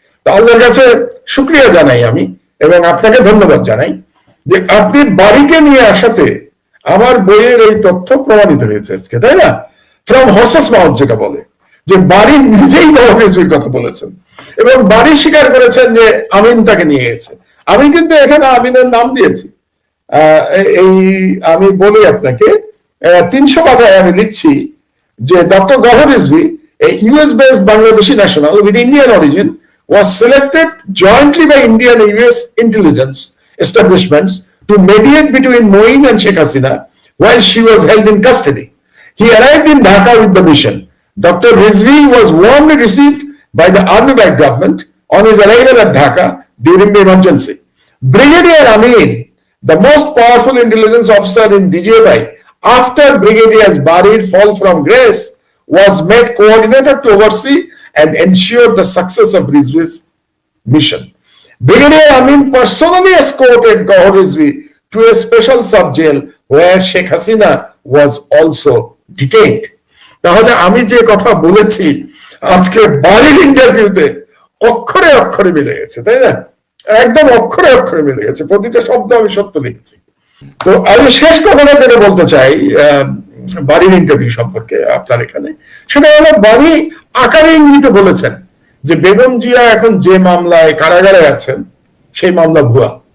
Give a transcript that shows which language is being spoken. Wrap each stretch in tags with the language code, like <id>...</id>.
<bn>তো আল্লাহর কাছে শুকরিয়া জানাই আমি, এবং আপনাকে ধন্যবাদ জানাই যে আপনি বাড়িকে নিয়ে আসাতে আমার বইয়ের এই তথ্য প্রমাণিত হয়েছে আজকে, তাই না?</bn> <en>from horse's mouth</en> <bn>যেটা বলে, যে বাড়ি নিজেই গওহর রিজভির কথা বলেছেন, এবং বাড়ি স্বীকার করেছেন যে আমিন তাকে নিয়ে গেছে। আমি কিন্তু এখানে আমিনের নাম দিয়েছি। এই আমি বলি আপনাকে 300 কথায় আমি লিখছি যে doctor Gauhar Rizvi,</bn> <en>a US-based Bangladeshi national with Indian origin, was selected jointly by Indian and US intelligence establishments to mediate between Moin and Sheikh Hasina while she was held in custody. He arrived in Dhaka with the mission. Dr. Rizvi was warmly received by the army-backed government on his arrival at Dhaka during the emergency. Brigadier Amin, the most powerful intelligence officer in DGFI, after Brigadier Bari's fall from grace, was made coordinator to oversee and ensure the success of Rizvi's mission. Brigadier Amin personally escorted Gawhar Rizvi to a special sub-jail where Sheikh Hasina was also detained.</en> <bn>তাহলে আমি যে কথা বলেছি আজকে বাড়ির ইন্টারভিউতে অক্ষরে অক্ষরে মিলে গেছে, তাই না? একদম অক্ষরে অক্ষরে মিলে গেছে, প্রতিটা শব্দ আমি সত্য লিখেছি। তো আমি শেষ কথাটা যেটা বলতে চাই বাড়ির ইন্টারভিউ সম্পর্কে আপনার এখানে, সেটা হলো বাড়ি আকারে ইঙ্গিতে বলেছেন যে বেগম জিয়া এখন যে মামলায় কারাগারে আছেন সেই মামলা ভুয়া।</bn>